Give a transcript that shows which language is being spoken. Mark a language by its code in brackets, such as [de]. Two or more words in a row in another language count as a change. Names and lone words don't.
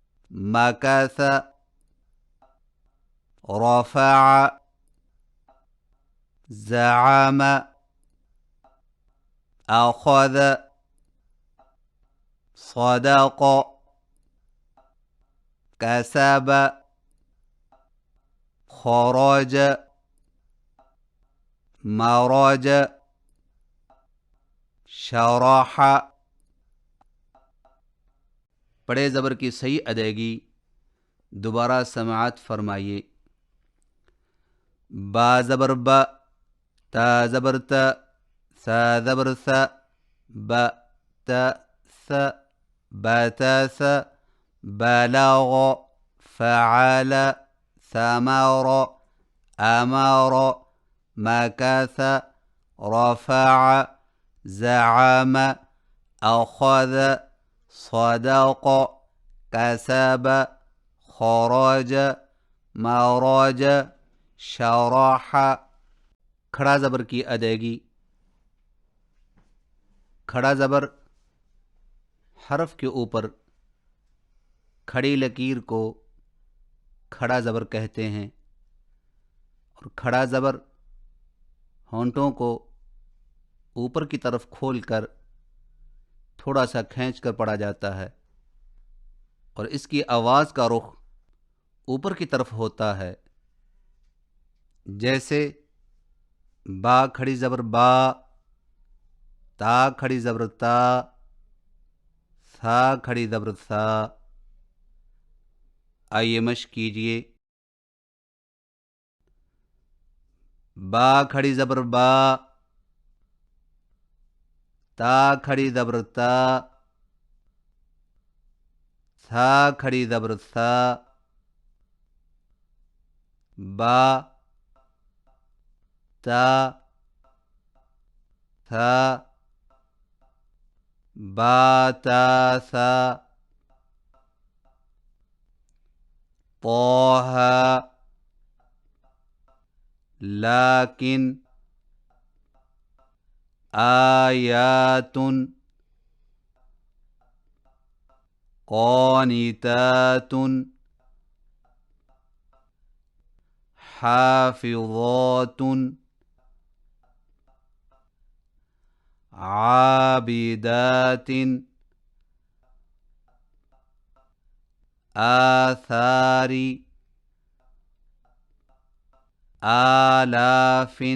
[ar] مكث رفع زعم أخذ صدق كسب خرج مرج شرح. [ur] بڑے زبر کی صحیح ادائیگی دوبارہ سماعت فرمائیے. با زبر با، تا زبر تا، ثا زبر ثا، [ar] با تا ثا، بتاث بلغ فعل ثمر أمر مكث رفع زعم أخذ صدق كسب خرج مرج شرح. [ur] کھڑا زبر کی ادائیگی. کھڑا زبر حرف کے اوپر کھڑی لکیر کو کھڑا زبر کہتے ہیں، اور کھڑا زبر ہونٹوں کو اوپر کی طرف کھول کر تھوڑا سا کھینچ کر پڑھا جاتا ہے، اور اس کی آواز کا رخ اوپر کی طرف ہوتا ہے. جیسے با کھڑی زبر با، تا کھڑی زبر تا، ثا کھڑی زبر ثا. آئیے مشق کیجئے. با کھڑی زبر با، تا کھڑی زبر تا، ثا کھڑی زبر ثا. با تا ثا با تا ثا. [ar] طه لكن آيات قانتات حافظات عابدات آثار آلاف